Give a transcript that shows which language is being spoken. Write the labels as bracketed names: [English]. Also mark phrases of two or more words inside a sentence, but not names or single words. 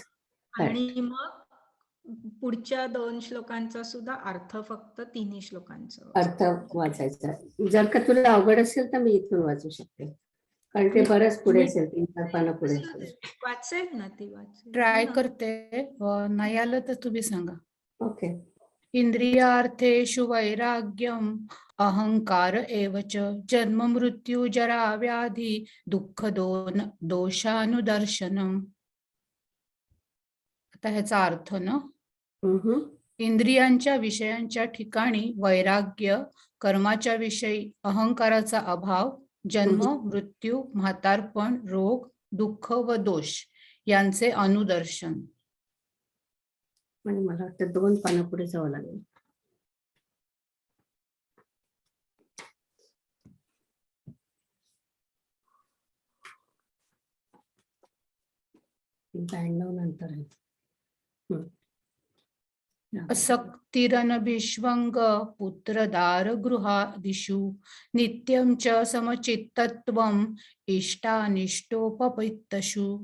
[Marathi] आणि मग पुढच्या 2 श्लोकांचा सुद्धा अर्थ फक्त 3 श्लोकांचा अर्थ वाचायचा. जर का तुला अवघड असेल तर मी इथून वाचू शकते, कारण ते बरंच पुढे असेल, 3-4 पानं पुढे असेल. वाचेल ना ती, वाचेल. ट्राय करते, नाही आलं तर तुम्ही सांगा. ओके. [Sanskrit] इंद्रियार्थेषु वैराग्यम अहंकार एवच जन्म मृत्यू जरा व्याधी दुःख दोषानुदर्शनम. [Marathi] आता ह्याचा अर्थ ना, इंद्रियांच्या विषयांच्या ठिकाणी वैराग्य, कर्माच्या विषयी अहंकाराचा अभाव, जन्म मृत्यू, म्हातारपण, रोग, दुःख व दोष यांचे अनुदर्शन. आणि मला वाटतं 2 पानं पुढे जावं लागेल. नंतर आहे. [Sanskrit] असक्तिरनभिष्वंग पुत्रदार गृहादिषु नित्यं च समचित्तत्वम् इष्टानिष्टोपपत्तषु.